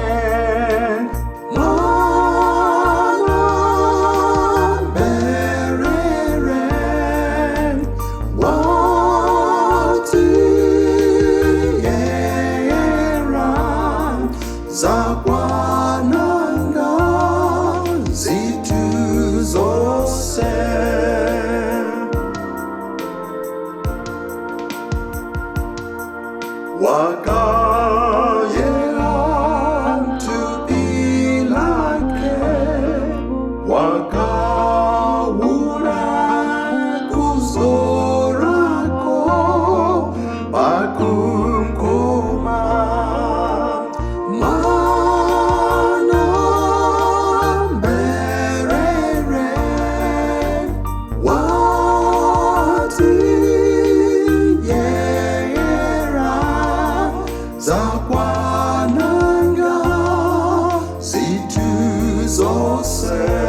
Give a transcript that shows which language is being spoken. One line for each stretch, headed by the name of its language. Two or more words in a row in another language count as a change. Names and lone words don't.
Tumbuka: Mwana mberere watuyera zakwananga zitu zose. Wakayera
English: to be like him,
Tumbuka: wakawura kuzorako bakumkoma. Mana mberere watuyera zakwananga zitu zose.